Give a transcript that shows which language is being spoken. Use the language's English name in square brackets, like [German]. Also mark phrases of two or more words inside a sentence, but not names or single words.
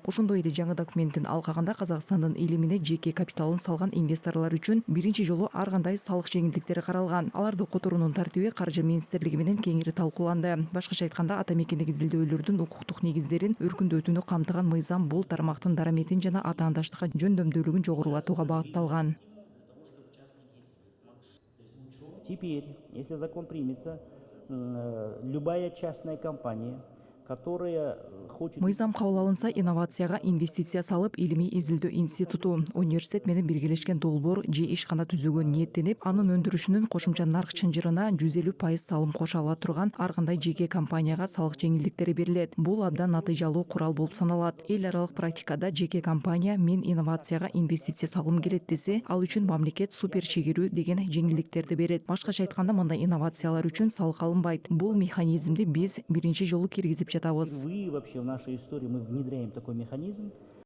[Kyrgyz] Ошондой эле жаңы документтин алкагында Казакстандын илимине жеке капиталын салган инвесторлор үчүн биринчи жолу ар кандай салык жеңилдиктери каралган. Аларды которуунун тартиби Каржы министрлиги менен кеңири талкууланды. Башкача айтканда, ата мекендик изилдөөлөрдүн укуктук негиздерин өркүндөтүүнү камтыган мыйзам бул тармактын дараметин жана атаандаштыкка жөндөмдүүлүгүн жогорулатууга багытталган. [Russian] Теперь, если закон примется, любая частная компания, которая хочет... [Kyrgyz] Мыйзам кабыл алынса, инновацияга инвестиция салып, илимий изилдөө институту, университет менен биргелешкен долбоор же ишкана түзүүгө ниеттенип, анын өндүрүшүнүн кошумча нарк чынжырына 150% салым кошо ала турган ар кандай жеке компанияга салык жеңилдиктери берилет. Бул абдан натыйжалуу курал болуп саналат. Эл аралык практикада жеке компания мен инновацияга инвестиция салгым келет десе, ал үчүн мамлекет супер чегирүү деген жеңилдиктерди берет. Башкача айтканда, мындай инновациялар үчүн салык алынбайт. Бул механизмди биз биринчи жолу киргизип жатабыз. [Russian] Вы вообще в нашей истории мы внедряем такой механизм.